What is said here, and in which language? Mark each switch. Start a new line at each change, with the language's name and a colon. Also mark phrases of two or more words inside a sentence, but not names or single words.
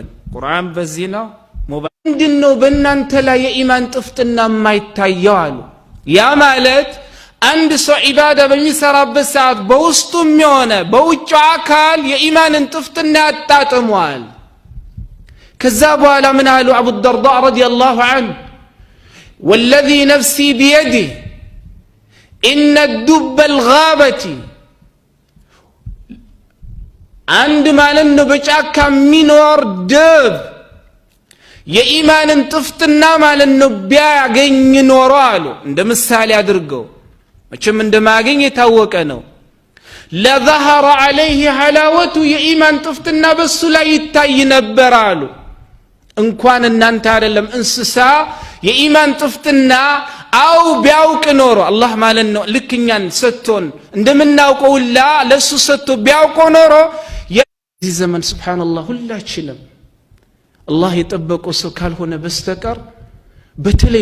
Amharic: ቁርአን በዚህ ነው ምንድነው በእናንተ ላይ የኢማን ጥፍጥና የማይታየው አሉ ያ ማለት አንድ ሰው ዒባዳ በሚሰራበት ሰዓት በውስጡም የሆነ በውጭ አካል የኢማንን ጥፍጥና ያጣጥሟል ከዛ በኋላ ምን አሉ አቡ ደርዳ
Arabic: رضي الله عنه والذي نفسي بيده إن الدب الغابة
Amharic: عند ማለት ነው በጫካ የሚኖር ድብ የኢማንን ጥፍጥና ማለት ነው ቢያገኝ ኖሮ አሉ እንደ ምሳሌ አድርገው መቼም እንደማያገኝ የታወቀ ነው
Arabic: لظهر عليه حلاوة
Amharic: የኢማን ጥፍጥና በሱ ላይ ይታይ ነበር አሉ እንኳን እናንተ አይደለም እንስሳ የኢማን ጥፍጥና አው ቢያውቅ ኖሮ አላህ ማለት ነው ልክኛን ሰጥቶን እንደምናውቀው ላ ለሱ ሰጥቶ ቢያውቀው ኖሮ የዚህ ዘመን ሱብሃንአላህ ሁላችንም አላህ የጠበቀው ሰው ካልሆነ በስተቀር በተለይ